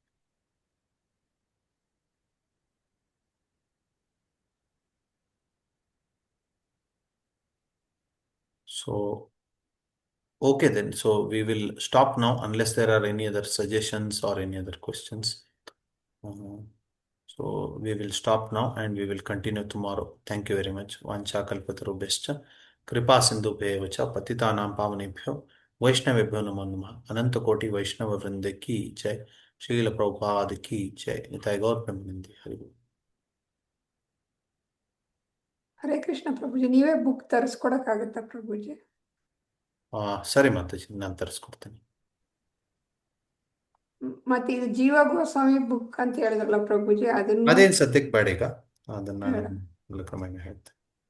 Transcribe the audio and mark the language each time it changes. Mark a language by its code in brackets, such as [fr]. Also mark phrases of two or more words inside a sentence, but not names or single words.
[en] So, okay then. So we will stop now unless there are any other suggestions or any other questions. So we will stop now and we will continue tomorrow. Thank you very much. [sa] वाञ्छा कल्पतरुभ्यश्च कृपा सिन्धुभ्य एव च पतितानां पावनेभ्यो वैष्णवेभ्यो नमो नमः. [hi] अनंत कोटि वैष्णव वृंद की जय। श्रील प्रभुपाद की जय. [bn] নিতাই গৌর প্রেমানন্দে। হরি বোল. [kn] ಹರೇ ಕೃಷ್ಣ ಪ್ರಭುಜಿ ನೀವೇ ಬುಕ್ ತರಿಸ್ಕೊಡಕ್ಕಾಗತ್ತಾ ಪ್ರಭುಜಿ ಸರಿ ಮಾತಾಜಿ, ನಾನು ತರಿಸ್ಕೊಡ್ತೇನೆ. ಮತ್ತೆ ಇದು ಜೀವ ಗೋಸ್ವಾಮಿ ಬುಕ್ ಅಂತ ಹೇಳಿದ್ರಲ್ಲ ಪ್ರಭುಜಿ ಅದನ್ನು ಅದೇನು ಸದ್ಯಕ್ಕೆ ಬೇಡ ಈಗ, ಅದನ್ನ ನಾನು ಕ್ರಮೇಣ ಹೇಳ್ತೇನೆ.